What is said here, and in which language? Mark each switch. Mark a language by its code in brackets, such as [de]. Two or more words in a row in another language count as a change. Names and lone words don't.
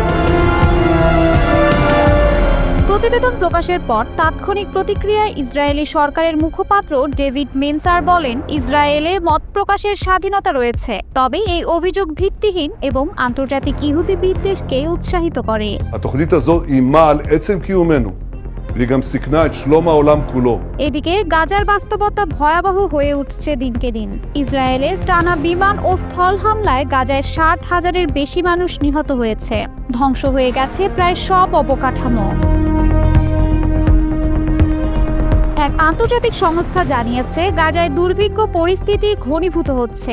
[bn] প্রতিবেদন প্রকাশের পর তাৎক্ষণিক প্রতিক্রিয়ায় ইসরায়েলি সরকারের মুখপাত্র ডেভিড মেনসার বলেন, ইসরায়েলে মত প্রকাশের স্বাধীনতা রয়েছে, তবে এই অভিযোগ ভিত্তিহীন এবং আন্তর্জাতিক ইহুদি বিদ্বেষকে উৎসাহিত করে। [he] התוכנית הזו איימה על עצם קיומנו, והיא גם סיכנה את שלום העולם כולו. [bn] এদিকে গাজার বাস্তবতা ভয়াবহ হয়ে উঠছে দিনকে দিন। ইসরায়েলের টানা বিমান ও স্থল হামলায় গাজায় 60,000-এর বেশি মানুষ নিহত হয়েছে, ধ্বংস হয়ে গেছে প্রায় সব অবকাঠামো। এক আন্তর্জাতিক সংস্থা জানিয়েছে, গাজায় দুর্ভিক্ষ পরিস্থিতি ঘনীভূত হচ্ছে।